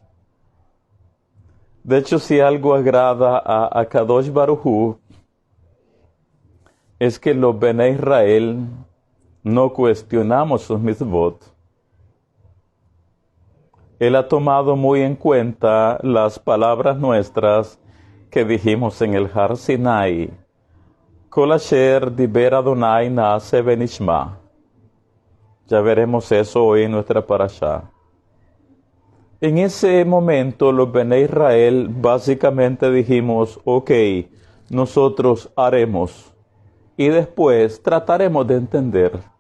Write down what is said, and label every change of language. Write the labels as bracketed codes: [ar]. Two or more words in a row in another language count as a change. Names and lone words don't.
[es] De hecho, si algo agrada a [he] קדוש ברוך הוא, [es] es que los [he] בני ישראל [es] no cuestionamos sus mitzvot. Él ha tomado muy en cuenta las palabras nuestras que dijimos en el Har Sinai. [he] כל אשר דיבר אדוני נעשה ונשמע. [es] Ya veremos eso hoy en nuestra parashá. En ese momento los [he] בני ישראל [es] básicamente dijimos, ok, nosotros haremos y después trataremos de entender.